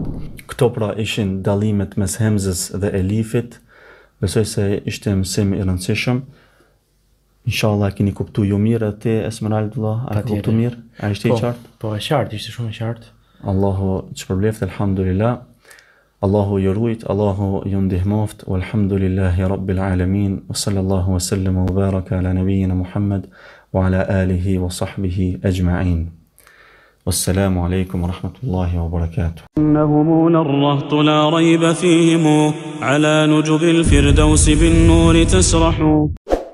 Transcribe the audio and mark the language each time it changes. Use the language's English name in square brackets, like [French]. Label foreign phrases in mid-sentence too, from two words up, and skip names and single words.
[Albanian] Këto pra ishin dallimet mes hemzës dhe elifit. Besoj se ishte mësim i rëndësishëm. Inshallah keni kuptu ju mirë ti Esmeraldullah, a ke kuptu mirë? A ishte i qartë? Po, e qartë, ishte shumë e qartë. Allahu të shpërbleft, alhamdulillah. Allahu ju rujt, Allahu ju ndihmoft, [Arabic] والحمد لله رب العالمين وصلى الله وسلم وبارك على نبينا محمد وعلى آله وصحبه أجمعين. والسلام عليكم ورحمة الله وبركاته. إنهم للرهط لا ريب فيهم على نجب الفردوس بالنور تسرح